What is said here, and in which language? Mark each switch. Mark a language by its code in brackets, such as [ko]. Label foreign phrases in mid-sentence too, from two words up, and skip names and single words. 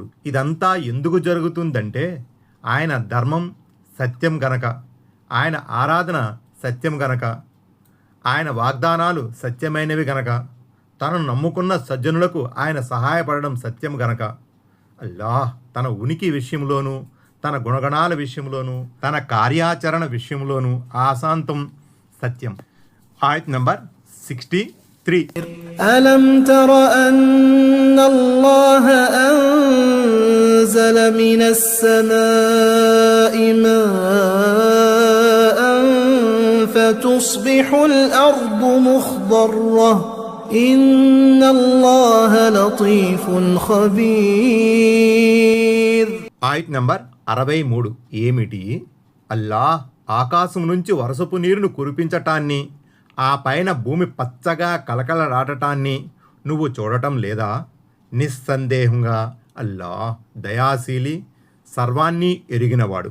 [te] ఇదంతా ఎందుకు జరుగుతుందంటే ఆయన ధర్మం సత్యం గనక, ఆయన ఆరాధన సత్యం గనక, ఆయన వాగ్దానాలు సత్యమైనవి గనక, తనను నమ్ముకున్న సజ్జనులకు ఆయన సహాయపడడం సత్యం గనక, అల్లాహ్ తన ఉనికి విషయంలోనూ తన గుణగణాల విషయంలోనూ తన కార్యాచరణ విషయంలోనూ ఆశాంతం సత్యం. ఆయత్ నంబర్ 63. [ar] ألم تر أن الله أنزل من السماء ماء فتصبح الأرض مخضرة إن الله لطيف خبير. [te] ఆయత్ నంబర్ 63. ఏమిటి? అల్లాహ్ ఆకాశం నుంచి వర్షపు నీరును కురిపించటాన్ని, ఆ పైన భూమి పచ్చగా కలకలరాటటాన్ని నువ్వు చూడటం లేదా? నిస్సందేహంగా అల్లాహ్ దయాశీలి, సర్వాన్ని ఎరిగినవాడు.